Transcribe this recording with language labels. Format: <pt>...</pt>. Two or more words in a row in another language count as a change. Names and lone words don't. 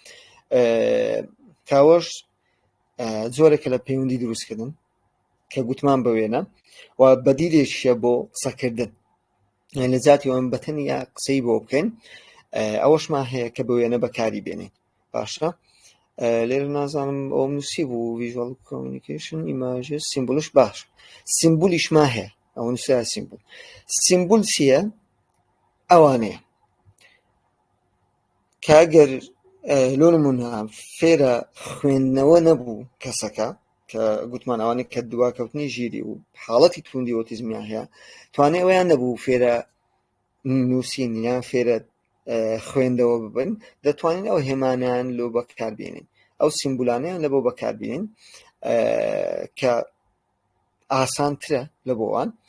<ckb>کاوەش زۆرێکە لە پەیوەندی دروستکردن کە گوتمان بوێنە و بەدیلێکیە بۆ قسەکردن لە جاتی ئەوم بەتەنیا قسەی بۆ بکەین ئەوەشمان هەیە کە بوێنە بەکاری بێنین باشە لێرە نازانم ئەو نووسی بوو</ckb> <en>visual communication images</en> <ckb>سیمبولش باش سیمبولیشمان هەیە ئەو نووسیا سیمبول چییە ئەوانەیە کە ئەگەر لۆ نمونە فێرە خوێندنەوە نەبوو کەسەکە کە گوتمان ئەوانەی کە دواکەوتنی ژیری و حاڵەتی توندی ئۆتیزمیان هەیە توانێت ئەویان نەبوو فێرە نووسین یان فێرە خوێندەوە ببن دەتوانین ئەو هێمانیان لۆ بەکاربێنین ئەو سیمبولانیان لە بۆ بەکاربێنین کە ئاسانترە لە بۆوان</ckb>